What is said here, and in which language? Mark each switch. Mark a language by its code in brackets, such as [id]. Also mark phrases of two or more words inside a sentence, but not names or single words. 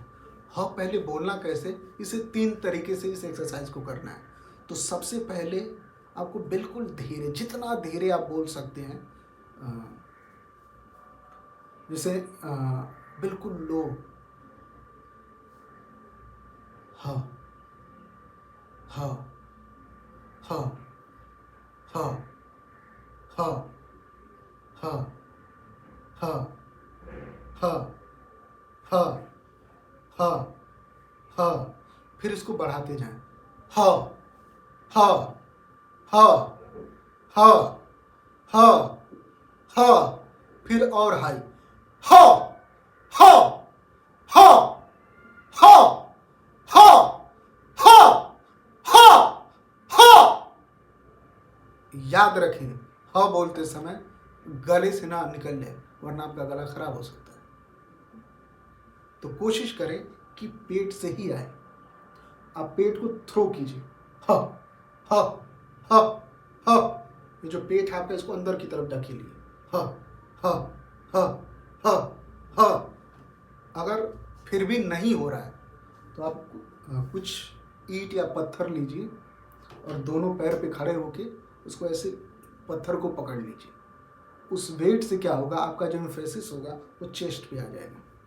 [hi] ह पहले बोलना कैसे, इसे 3 तरीके से इस एक्सरसाइज को करना है। तो सबसे पहले आपको बिल्कुल धीरे, जितना धीरे आप बोल सकते हैं, जैसे बिल्कुल लो, ह ह ह ह ह ह ह ह ह ह ह। फिर इसको बढ़ाते जाएं, ह ह ह ह ह ह। फिर और हाई, ह ह ह ह ह ह ह ह। याद रखें, ह बोलते समय गले से ना निकल जाए, वरना आपका गला खराब हो सकता है। तो कोशिश करें कि पेट से ही आए। आप पेट को थ्रो कीजिए, ह ह ह ह। ये जो पेट है आपका, इसको अंदर की तरफ ढकेलिए, ह ह ह ह ह। अगर फिर भी नहीं हो रहा है तो आप कुछ ईंट या पत्थर लीजिए और दोनों पैर पे खड़े होके उसको ऐसे पत्थर को पकड़ लीजिए। उस वेट से क्या होगा, आपका जो एम्फेसिस होगा वो चेस्ट पे आ जाएगा।